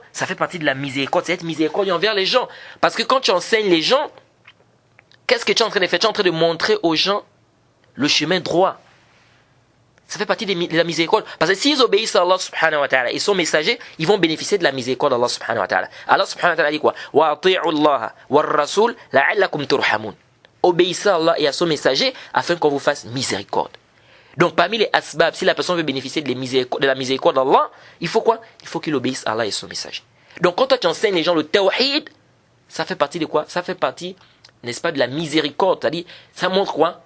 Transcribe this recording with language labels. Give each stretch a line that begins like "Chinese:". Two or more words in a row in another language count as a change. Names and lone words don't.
French: Ça fait partie de la miséricorde, c'est être miséricordieux envers les gens. Parce que quand tu enseignes les gens, qu'est-ce que tu es en train de faire? Tu es en train de montrer aux gens le chemin droit. Ça fait partie de la miséricorde. Parce que s'ils obéissent à Allah
Arabic: سبحانه وتعالى
French: et sont messagers, ils vont bénéficier de la miséricorde d'Allah
Arabic: سبحانه وتعالى.
French: Allah
Arabic: سبحانه وتعالى
French: dit quoi?
Arabic: وأطيعوا الله والرسول لعلكم ترحمون.
French: Obéissez à Allah et à son messager afin qu'on vous fasse miséricorde. Donc parmi les asbab, si la personne veut bénéficier de la miséricorde d'Allah, il faut quoi? Il faut qu'il obéisse à Allah et son messager. Donc quand toi tu enseignes les gens le tawhid, ça fait partie de quoi? Ça fait partie, n'est-ce pas, de la miséricorde. C'est-à-dire, ça montre quoi?